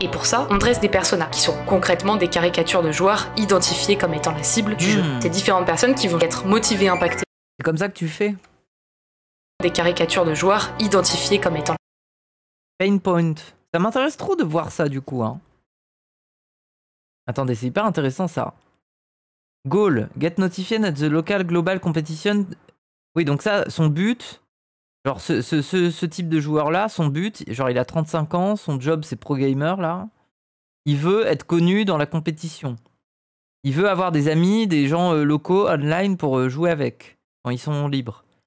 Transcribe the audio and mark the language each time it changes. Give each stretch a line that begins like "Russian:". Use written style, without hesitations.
French: Et pour ça, on dresse des personas, qui sont concrètement des caricatures de joueurs identifiés comme étant la cible du jeu. C'est différentes personnes qui vont être motivées, impactées. C'est comme ça que tu fais? Des caricatures de joueurs identifiés comme étant
English: Pain point.
French: Ça m'intéresse trop de voir ça du coup. Hein. Attendez, c'est hyper intéressant ça.
English: Goal. Get notified at the local global competition.
French: Oui, donc ça, son but... Genre ce type de joueur là, son but, genre il a 35 ans, son job c'est pro gamer là. Il veut être connu dans la compétition. Il veut avoir des amis, des gens locaux online pour jouer avec, quand ils sont libres.